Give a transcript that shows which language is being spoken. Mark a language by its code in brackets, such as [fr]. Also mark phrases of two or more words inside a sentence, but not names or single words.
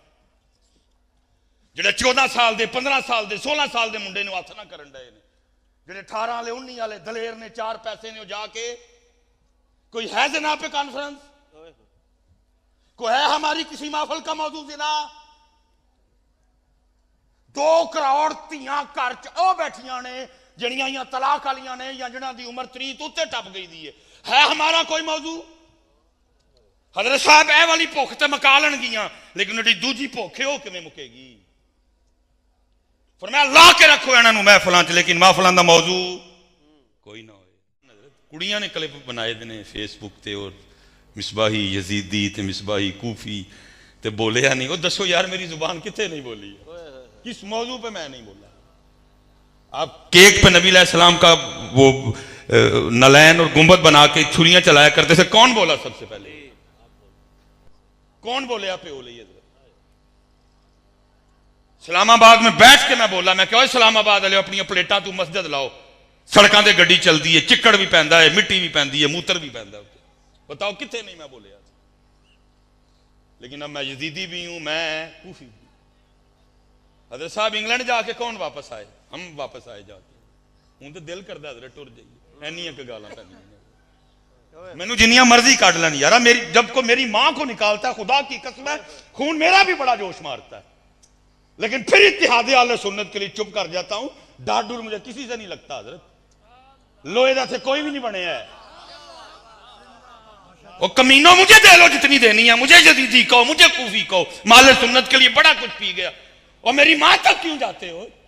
[pa] جڑے 14 سال دے 15 سال دے 16 سال دے منڈے نے ہاتھ نہ کرن ڈے نے, جڑے 18 والے 19 والے دلیر نے 4 پیسے نے جا کے کوئی ہے زنا پہ کانفرنس, [ur] کوئی ہے ہماری کسی محفل کا موضوع زنا. [pa] 2 کروڑ تیاں گھر چ بیٹھیاں نے جڑیاں یا طلاق والیاں نے یا جنہاں دی عمر 30 تو تے ٹپ گئی دی ہے [ur] ہمارا کوئی موضوع؟ [pa] حضرت صاحب اے والی بھوک تے مکا لن گیاں, لیکن جڑی دوجی بھوک ہے وہ کیویں مکے گی؟ فرمایا لا کے رکھو انہاں نوں محفلاں چ, لیکن محفلاں دا موضوع کوئی نہ ہوئے. کڑیاں نے کلپ بنائے نے فیس بک تے اور مصباحی یزیدی تے مصباحی کوفی تے بولیا نہیں. وہ دسو یار میری زبان کتے نہیں بولی, [ur] کس موضوع پہ میں نہیں بولا؟ آپ کیک پہ نبی علیہ السلام کا وہ نلین اور گنبد بنا کے چھریاں چلایا کرتے تھے, کون بولا سب سے پہلے؟ کون بولے آپ پہ ہو لئے؟ اسلام آباد میں بیٹھ کے میں بولا, میں کہا اسلام آباد والے اپنی پلیٹاں تو مسجد لاؤ, [pa] سڑکاں تے گڈی چلدی ہے, چکڑ بھی پیندا ہے, مٹی بھی پیندی ہے, موتر بھی پیندا ہے, بتاؤ کتے نہیں میں بولیا؟ [ur] لیکن اب میں یزیدی بھی ہوں, میں کوفی بھی. حضرت صاحب انگلینڈ جا کے کون واپس آئے؟ ہم واپس آئے جا کے. [pa] ہوں تو دل کردا حضرت ٹر جائیے, اینیاں کہ گالاں پہ مینوں جنیاں مرضی کاٹ لین یارا. [ur] جب کو میری ماں کو نکالتا ہے, خدا کی قسم ہے خون میرا بھی بڑا جوش مارتا ہے, لیکن پھر اتحاد اہل سنت کے لیے چپ کر جاتا ہوں. ڈر ڈر مجھے کسی سے نہیں لگتا حضرت, [pa] لوہے دا سے کوئی بھی نہیں بنے ہے. [ur] وہ کمینوں مجھے دے لو جتنی دینی ہے, مجھے یزیدی کہو, مجھے کوفی کہو, مال سنت کے لیے بڑا کچھ پی گیا, اور میری ماں تک کیوں جاتے ہو؟